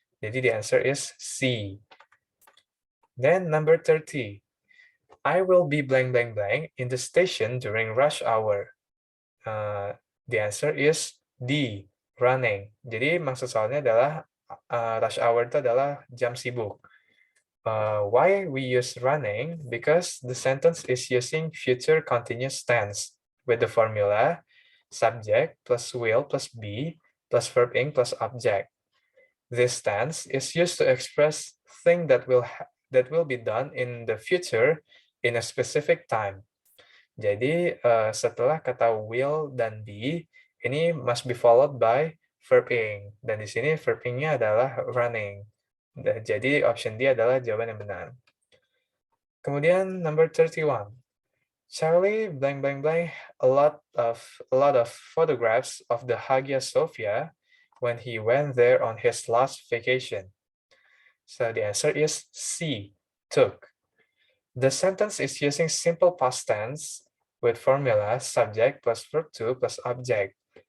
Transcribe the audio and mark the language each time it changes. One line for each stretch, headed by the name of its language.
English: Jadi the answer is C. Then number 30. I will be blank blank blank in the station during rush hour. The answer is D, running.
Indonesian: Jadi maksud soalnya adalah rush hour itu adalah jam sibuk.
English: Why we use running? Because the sentence is using future continuous tense with the formula subject plus will plus be plus verb ing plus object. This tense is used to express thing that will be done in the future in a specific time.
Indonesian: Jadi setelah kata will dan be, ini
English: must be followed by verb ing.
Indonesian: Dan di sini verb ing-nya adalah running. Jadi option D adalah jawaban yang benar. Kemudian number 31.
English: Charlie blank blank blank a lot of photographs of the Hagia Sophia when he went there on his last vacation. So the answer is C, took. The sentence is using simple past tense with formula subject plus verb to plus object.